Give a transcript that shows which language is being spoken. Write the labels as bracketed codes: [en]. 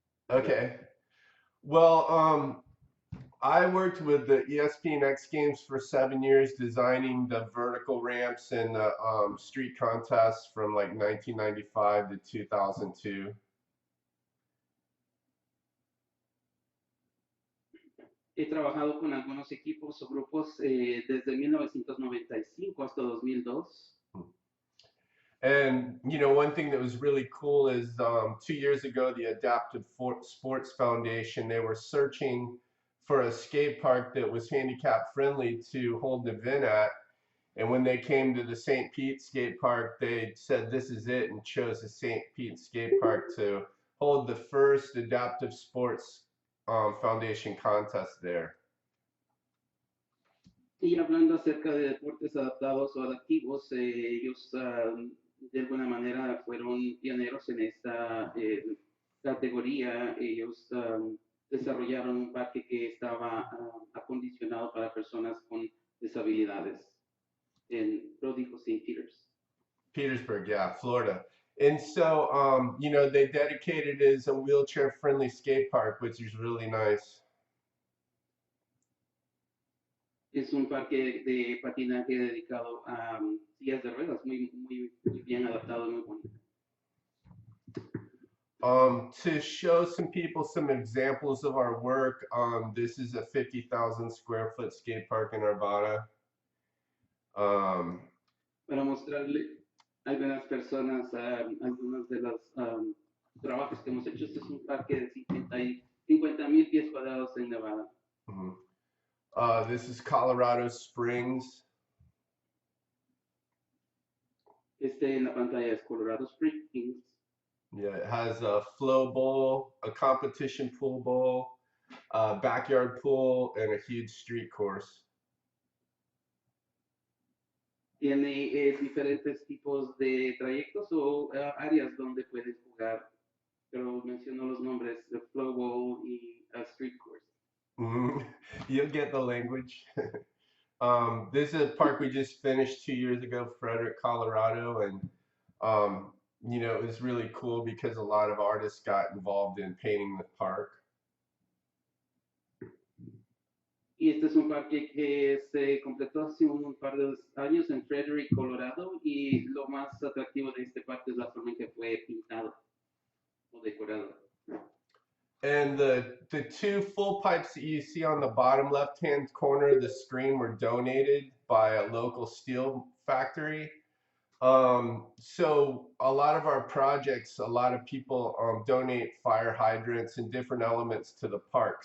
[en] Okay. Well, I worked with the ESPN X Games for 7 years, designing the vertical ramps and the street contests from like 1995 to 2002. [es] He trabajado con algunos equipos o grupos desde 1995 hasta 2002. [en] And, one thing that was really cool is 2 years ago, the Adaptive Sports Foundation, they were searching for a skate park that was handicap friendly to hold an event at. And when they came to the St. Pete Skate Park, they said, this is it, and chose the St. Pete Skate Park to hold the first Adaptive Sports Foundation contest there. [es] Y hablando acerca de deportes adaptados o adaptivos, ellos de alguna manera fueron pioneros en esta categoría. Ellos desarrollaron un parque que estaba acondicionado para personas con disabilidades en Pródigo St. Petersburg, yeah, Florida. [en] And so, they dedicated it as a wheelchair-friendly skate park, which is really nice. [es] Es un parque de patinaje dedicado a sillas de ruedas, muy bien adaptado, muy bonito. [en] To show some people some examples of our work, this is a 50,000 square foot skate park in Arvada. Um, [es] Para mostrarle a algunas personas algunos de los trabajos que hemos hecho. Este es un parque de 50,000 pies cuadrados en Nevada. mhm. [en] This is Colorado Springs. [es] En la pantalla es Colorado Springs. [en] Yeah, it has a flow bowl, a competition pool bowl, a backyard pool, and a huge street course. [es] Tiene diferentes tipos de trayectos o áreas donde puedes jugar, pero menciono los nombres de Flow Bowl y Street Course. [en] Mhm. You'll get the language. This is a park we just finished 2 years ago, Frederick, Colorado, and it was really cool because a lot of artists got involved in painting the park. [es] Y este es un parque que se completó hace un par de años en Frederick, Colorado, y lo más atractivo de este parque es la forma en que fue pintado o decorado. [en] And the two full pipes that you see on the bottom left-hand corner of the screen were donated by a local steel factory. So a lot of our projects, a lot of people donate fire hydrants and different elements to the park.